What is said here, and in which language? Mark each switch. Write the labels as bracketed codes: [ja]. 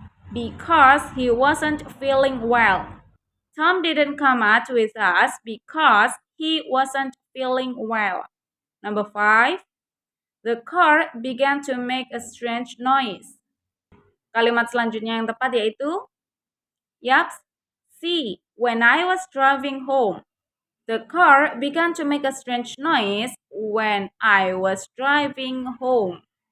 [en] Because he wasn't feeling well. Tom didn't come out with us because he wasn't feeling well. Number 5, the car began to make a strange noise. [id] Kalimat selanjutnya yang tepat yaitu C. [en] When I was driving home. The car began to make a strange noise when I was driving home.